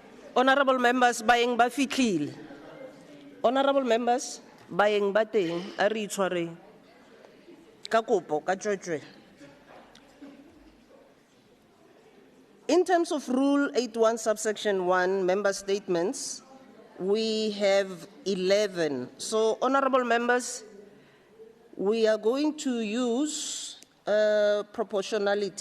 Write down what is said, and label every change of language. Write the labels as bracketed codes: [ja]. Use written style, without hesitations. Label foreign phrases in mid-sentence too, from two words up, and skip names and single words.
[en] Honorable members, [tn] baeng ba fitlhile. [en] Honorable members, [tn] baeng ba teng, a re itshwareng. Ka kopo, ka tswetswe. [en] In terms of Rule 81 subsection 1, member statements, we have 11. So, honorable members, we are going to use proportionality.